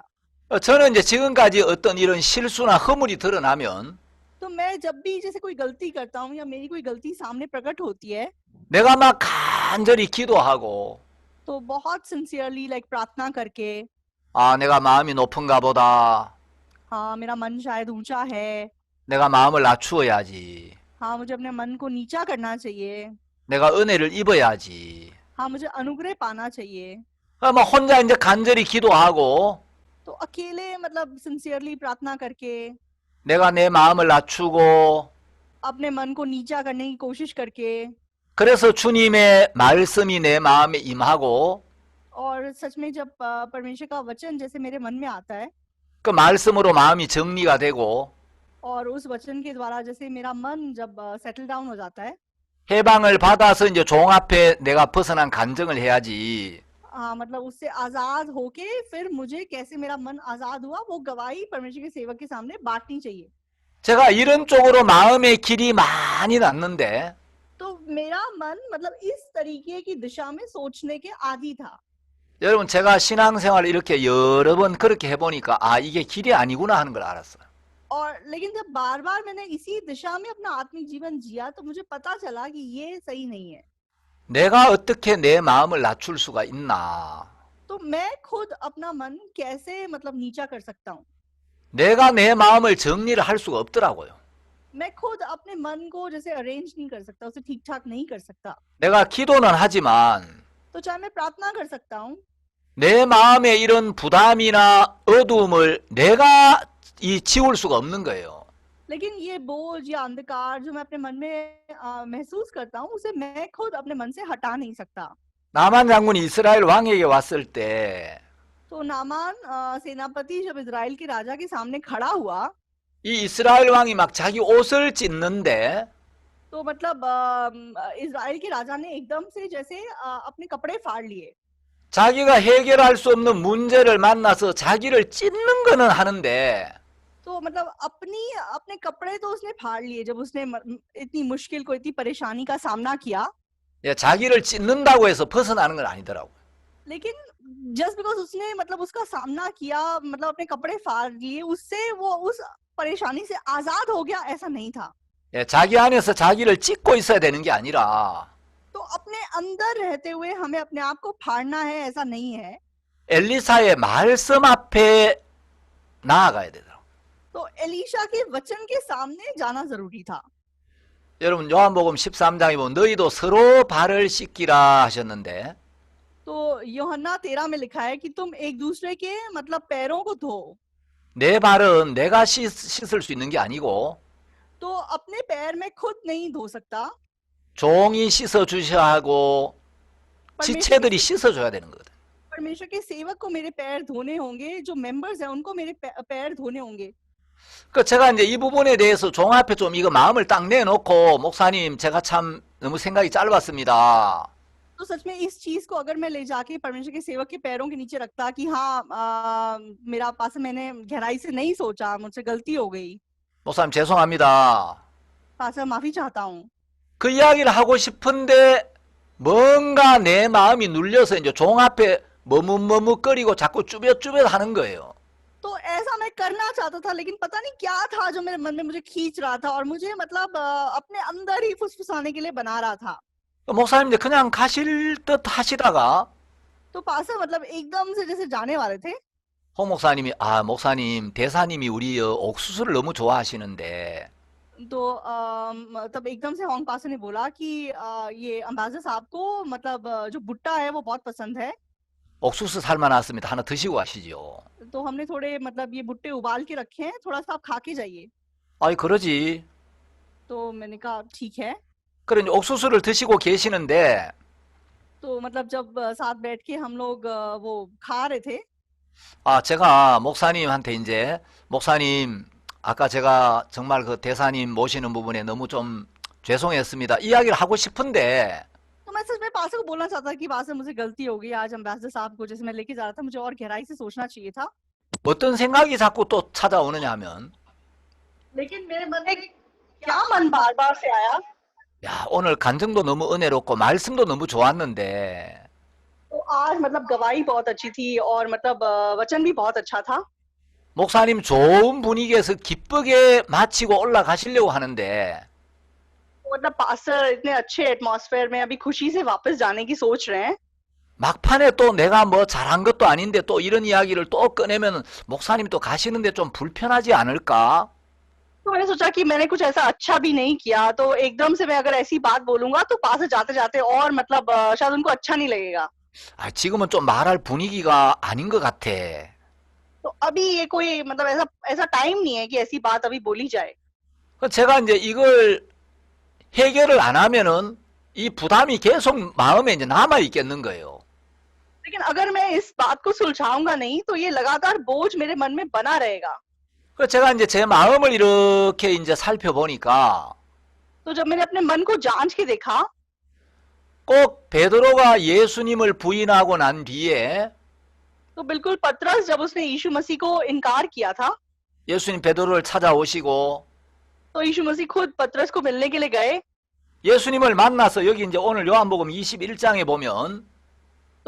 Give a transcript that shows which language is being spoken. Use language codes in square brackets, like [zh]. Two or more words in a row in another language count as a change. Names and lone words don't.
[ko] 저는 이제 지금까지 어떤 이런 실수나 허물이 드러나면 [hi] तो मैं जब भी जैसे कोई गलती करता हूँ या मेरी कोई गलती सामने प्रकट होती है [ko] 내가 막 간절히 기도하고 [hi] तो बहुत सिंसियरली प्रार्थना करके [ko] 내가 마음이 높은가 보다. [hi] हाँ मेरा मन शायद ऊंचा है, [ko] 내가 마음을 낮추어야지. [hi] हाँ मुझे अपने मन को नीचा करना चाहिए, [ko] 내가 은혜를 입어야지. [hi] हाँ मुझे अनुग्रह पाना चाहिए। [ko] 막 혼자 이제 간절히 기도하고 [hi] तो अकेले मतलब सिंसियरली प्रार्थना करके [ko] 내가 내 마음을 낮추고 [hi] अपने मन को नीचा करने की कोशिश करके [ko] 그래서 주님의 말씀이 내 마음에 임하고 [hi] और सच में जब परमेश्वर का वचन जैसे मेरे मन में आता है [ko] 그 말씀으로 마음이 정리가 되고 [hi] और उस वचन के द्वारा जैसे मेरा मन जब [en] settle down [hi] हो जाता है, [ko] 해방을 받아서 이제 종 앞에 내가 벗어난 간증을 해야지. [hi] हाँ मतलब उससे आजाद होके फिर मुझे कैसे मेरा मन आजाद हुआ वो गवाही परमेश्वर के सेवक के सामने बांटनी चाहिए। [ko] 제가 이런 쪽으로 마음의 길이 많이 났는데 [hi] तो मेरा मन मतलब इस तरीके की दिशा में सोचने के आदी था। [ko] 여러분 제가 신앙생활을 이렇게 여러 번 그렇게 해보니까 아 이게 길이 아니구나 하는 걸 알았어요. [hi] और लेकिन जब बार बार मैंने इसी दिशा में अपना आत्मिक जीवन जिया तो मुझे पता चला कि ये सही नहीं है. [ko] 내가 어떻게 내 마음을 낮출 수가 있나. [hi] तो मैं खुद अपना मन कैसे मतलब नीचा कर सकता हूँ. [ko] 내가 내 마음을 정리를 할 수가 없더라고요. [hi] मैं खुद अपने मन को जैसे अरेंज नहीं कर सकता, उसे ठीक ठाक नहीं कर सकता. [ko] 내가 기도는 하지만 [hi] तो चाहे मैं प्रार्थना कर सकता हूँ, [ko] 내 마음에 이런 부담이나 어두움을 내가 지울 수가 없는 거예요. [hi] लेकिन ये बोझ या अंधकार जो मैं अपने मन में महसूस करता हूँ उसे मैं खुद अपने मन से हटा नहीं सकता. [ko] 나만 장군이 이스라엘 왕에게 왔을 때 [hi] तो नामान सेनापति जब इजराइल के राजा के सामने खड़ा हुआ [ko] 이 이스라엘 왕이 막 자기 옷을 찢는데 [hi] तो मतलब इजराइल के राजा ने एकदम से जैसे अपने कपड़े फाड़ लिए. [ko] 자기가 해결할 수 없는 문제를 만나서 자기를 찢는 거는 하는데 [hi] तो मतलब अपने कपड़े तो उसने फाड़ लिए जब उसने इतनी मुश्किल को, इतनी परेशानी का सामना किया. [ko] 자기를 찢는다고 해서 벗어나는 건 아니더라고요. [hi] लेकिन [en] just because [hi] उसने मतलब उसका सामना किया, मतलब अपने कपड़े फाड़ लिए, उससे वो उस परेशानी से आजाद हो गया, ऐसा नहीं था. [ko] 자기 안에서 자기를 찢고 있어야 되는 게 아니라 [hi] तो अपने अंदर रहते हुए हमें अपने आप को फाड़ना है, ऐसा नहीं है. [ko] 엘리사의 말씀 앞에 나아가야 되더라고요. [hi] तो एलीशा के वचन के सामने जाना जरूरी था. [ko] 여러분 요한복음 13장에 보면 너희도 서로 발을 씻기라 하셨는데 [hi] तो यूहन्ना 13 में लिखा है कि तुम एक दूसरे के मतलब पैरों को धो. [ko] 내 발은 내가 씻을 수 있는 게 아니고 [hi] तो अपने पैर में खुद नहीं धो सकता, [ko] 종이 씻어 주셔야 하고 지체들이 씻어 줘야 되는 거거든. [hi] परमेश्वर के सेवक को मेरे पैर धोने होंगे, जो मेंबर्स हैं उनको मेरे पैर धोने होंगे. [ko] 그 제가 이제 이 부분에 대해서 종 앞에 좀 이거 마음을 딱 내놓고 목사님 제가 참 너무 생각이 짧았습니다. [hi] तो सच में इस चीज को अगर मैं ले जाके परमेश्वर के सेवक के पैरों के नीचे रखता कि हाँ मेरा पास मैंने गहराई से नहीं सोचा, मुझसे गलती हो गई, [ko] 목사님 죄송합니다. [hi] पास माफी चाहता हूँ. [ko] 그 이야기를 하고 싶은데 뭔가 내 마음이 눌려서 이제 종 앞에 머뭇머뭇거리고 자꾸 쭈뼛쭈뼛 하는 거예요. [hi] तो ऐसा मैं करना चाहता था, लेकिन पता नहीं क्या था जो मेरे मन में मुझे खींच रहा था और मुझे मतलब अपने अंदर ही फुसफुसाने के लिए बना रहा था. [ko] 목사님 이제 그냥 가실 듯 하시다가 [hi] तो पास मतलब एकदम से जैसे जाने वाले थे. [ko] 홍 목사님이 목사님 대사님이 우리 옥수수를 너무 좋아하시는데 [hi] तो तब एकदम से होंग पासा ने बोला कि ये अम्बासडर साहब को मतलब जो भुट्टा है वो बहुत पसंद है. [ko] 옥수수 삶아놨습니다. 하나 드시고 가시죠. [hi] तो हमने थोड़े मतलब ये भुट्टे उबाल के रखे हैं, थोड़ा सा आप खा के जाइए. [ko] 아이 그러지. [hi] तो मैंने कहा ठीक है. [ko] 그래 이제 옥수수를 드시고 계시는데 [hi] तो मतलब जब साथ बैठ के हम लोग वो खा रहे थे. [ko] 제가 목사님한테 이제 목사님 아까 제가 정말 그 대사님 모시는 부분에 너무 좀 죄송했습니다. 이야기를 하고 싶은데 [hi] तो मैं सच में पासा को बोलना चाहता कि पासा मुझे गलती हो गई, आज अम्बासडर साहब को जैसे मैं लेके जा रहा था मुझे और गहराई से सोचना चाहिए था. [ko] 어떤 생각이 자꾸 또 찾아오느냐 하면 [hi] लेकिन मेरे मन में क्या मन बार बार से आया. [ko] 야 오늘 간증도 너무 은혜롭고 말씀도 너무 좋았는데 [hi] तो आज मतलब गवाही बहुत अच्छी थी और मतलब वचन भी बहुत अच्छा था. [ko] 목사님 좋은 분위기에서 기쁘게 마치고 올라가시려고 하는데 [hi] मतलब पास्टर इतने अच्छे एटमॉस्फेयर में अभी खुशी से वापस जाने की सोच रहे हैं. [ko] 막판에 또 내가 뭐 잘한 것도 아닌데 또 이런 이야기를 또 꺼내면 목사님 또 가시는데 좀 불편하지 않을까? [hi] तो मैंने सोचा कि मैंने कुछ ऐसा अच्छा भी नहीं किया, तो एकदम से मैं अगर ऐसी बात बोलूंगा तो पास जाते जाते और मतलब शायद उनको अच्छा नहीं लगेगा. [ko] 지금은 좀 말할 분위기가 아닌 것 같아. [hi] तो अभी ये कोई मतलब ऐसा टाइम नहीं है कि ऐसी बात अभी बोली जाए. [ko] 제가 이제 이걸 해결을 안 하면은 이 부담이 계속 마음에 이제 남아 있겠는 거예요. [hi] लेकिन अगर मैं इस बात को सुलझाऊंगा नहीं तो ये लगातार बोझ मेरे मन में बना रहेगा. [ko] 그래서 제가 이제 제 마음을 이렇게 이제 살펴보니까 [hi] तो जब मैंने अपने मन को जांच के देखा [ko] 꼭 베드로가 예수님을 부인하고 난 뒤에 [hi] तो बिल्कुल पतरस जब उसने यीशु मसीह को इनकार किया था [ko] 예수님 베드로를 찾아오시고 [hi] तो यीशु मसीह खुद पतरस को मिलने के लिए गए. [ko] 예수님을 만나서 여기 이제 오늘 요한복음 21장에 보면